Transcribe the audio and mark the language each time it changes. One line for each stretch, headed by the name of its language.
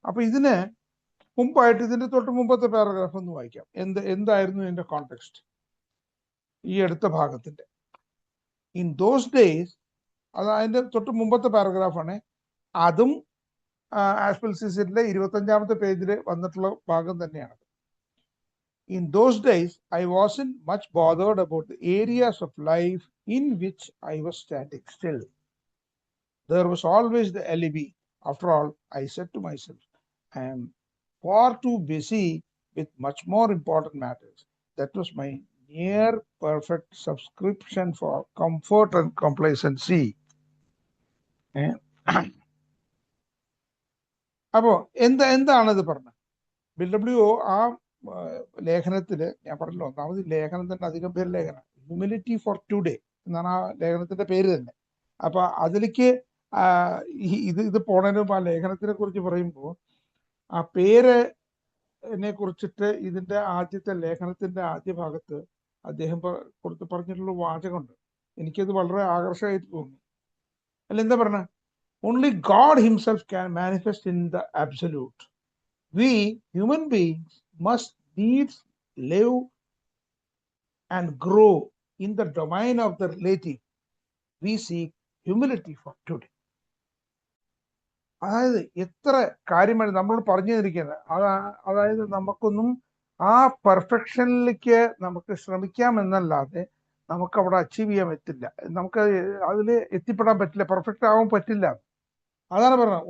Malayalam: അപ്പൊ ഇതിന് മുമ്പായിട്ട് ഇതിന്റെ തൊട്ട് മുമ്പത്തെ പാരഗ്രാഫ് ഒന്ന് വായിക്കാം. എന്തായിരുന്നു ഇതിന്റെ കോണ്ടെക്സ്റ്റ്. ഈ അടുത്ത ഭാഗത്തിന്റെ.
English: in those days,
Malayalam: അത് അതിന്റെ തൊട്ട് മുമ്പത്തെ പാരഗ്രാഫാണ്. അതും ആസ്പെൽസിസിന്റെ 25ാമത്തെ പേജിൽ വന്നിട്ടുള്ള ഭാഗം തന്നെയാണ്.
English: In those days, I wasn't much bothered about the areas of life in which I was standing still. There was always the alibi. After all, I said to myself, I am far too busy with much more important matters. That was my near perfect subscription for comfort and complacency.
Malayalam: അപ്പോ എന്താണിത് പറഞ്ഞത്? BW ആ ലേഖനത്തില് ഞാൻ പറഞ്ഞല്ലോ, ഒന്നാമത് ലേഖനം തന്നെ അധികം പേര് ലേഖനം, ഹ്യൂമിലിറ്റി ഫോർ ടുഡേ എന്നാണ് ആ ലേഖനത്തിന്റെ പേര് തന്നെ. അപ്പൊ അതിലേക്ക് ഇത് പോണതിനും ആ ലേഖനത്തിനെ കുറിച്ച് പറയുമ്പോൾ ആ പേരിനെ കുറിച്ചിട്ട് ഇതിന്റെ ആദ്യത്തെ ലേഖനത്തിന്റെ ആദ്യ ഭാഗത്ത് അദ്ദേഹം പറഞ്ഞിട്ടുള്ള വാചകമുണ്ട്. എനിക്കത് വളരെ ആകർഷകമായിട്ട് തോന്നി. അല്ല, എന്താ പറഞ്ഞ?
English: Only God himself can manifest in the absolute. We human beings must needs live and grow in the domain of the relative. We seek humility for today.
Malayalam: അതായത് എത്ര കാര്യമാണ് നമ്മൾ പറഞ്ഞു തന്നിരിക്കുന്നത്. അതായത് നമുക്കൊന്നും ആ പെർഫെക്ഷനിലേക്ക് നമുക്ക് ശ്രമിക്കാമെന്നല്ലാതെ നമുക്ക് അവിടെ അച്ചീവ് ചെയ്യാൻ പറ്റില്ല. നമുക്ക് അതിൽ എത്തിപ്പെടാൻ പറ്റില്ല, പെർഫെക്റ്റ് ആവാൻ പറ്റില്ല. അതാണ് പറഞ്ഞത്.